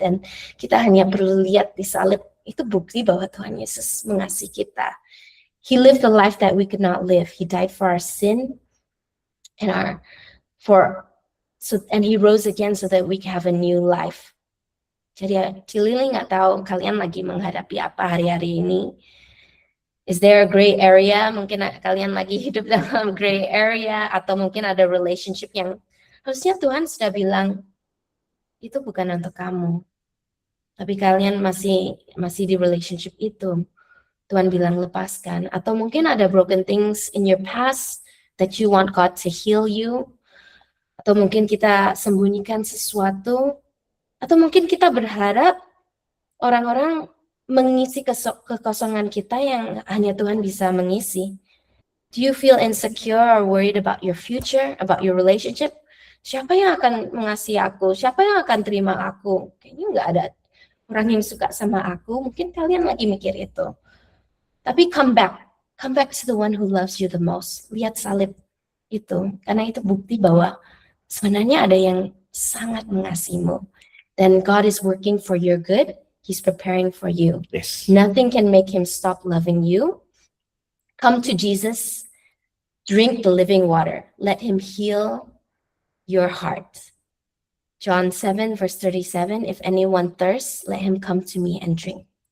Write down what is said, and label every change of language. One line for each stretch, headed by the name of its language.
Indonesian: Dan kita hanya perlu lihat di salib, itu bukti bahwa Tuhan Yesus mengasihi kita.
English: He lived the life that we could not live. He died for our sin and and He rose again so that we can have a new life.
Indonesian: Jadi Cilili nggak tahu kalian lagi menghadapi apa hari-hari ini.
English: Is there a gray area?
Indonesian: Mungkin kalian lagi hidup dalam gray area atau mungkin ada relationship yang harusnya Tuhan sudah bilang itu bukan untuk kamu. Tapi kalian masih di relationship itu. Tuhan bilang lepaskan. Atau mungkin ada
English: broken things in your past that you want God to heal you.
Indonesian: Atau mungkin kita sembunyikan sesuatu. Atau mungkin kita berharap orang-orang mengisi kekosongan kita yang hanya Tuhan bisa mengisi.
English: Do you feel insecure or worried about your future, about your relationship?
Indonesian: Siapa yang akan mengasihi aku? Siapa yang akan terima aku? Kayaknya nggak ada orang yang suka sama aku. Mungkin kalian lagi mikir itu. Tapi
English: come back to the one who loves you the most.
Indonesian: Lihat salib itu, karena itu bukti bahwa sebenarnya ada yang sangat mengasihimu.
English: Dan God is working for your good. He's preparing for you. Yes. Nothing can make Him stop loving you. Come to Jesus. Drink the living water. Let Him heal your heart. John 7 verse 37, if anyone thirsts, let him come to me and drink.